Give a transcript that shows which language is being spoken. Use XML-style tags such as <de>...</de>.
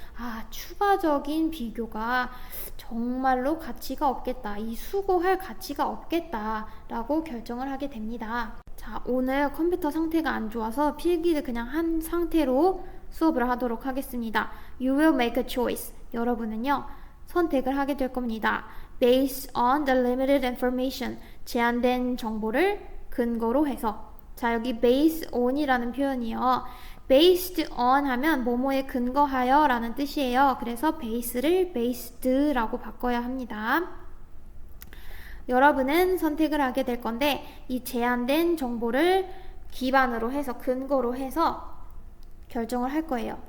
<ko>아, 추가적인 비교가 정말로 가치가 없겠다, 이 수고할 가치가 없겠다 라고 결정을 하게 됩니다. 자, 오늘 컴퓨터 상태가 안 좋아서 필기를 그냥 한 상태로 수업을 하도록 하겠습니다.</ko> <en>You will make a choice.</en> <ko>여러분은요, 선택을 하게 될 겁니다.</ko> <en>Based on the limited information.</en> <ko>제한된 정보를 근거로 해서. 자, 여기 based on이라는 표현이요. based on 하면 뭐뭐에 근거하여 라는 뜻이에요. 그래서 base를 based라고 바꿔야 합니다. 여러분은 선택을 하게 될 건데, 이 제한된 정보를 기반으로 해서, 근거로 해서 결정을 할 거예요.</ko>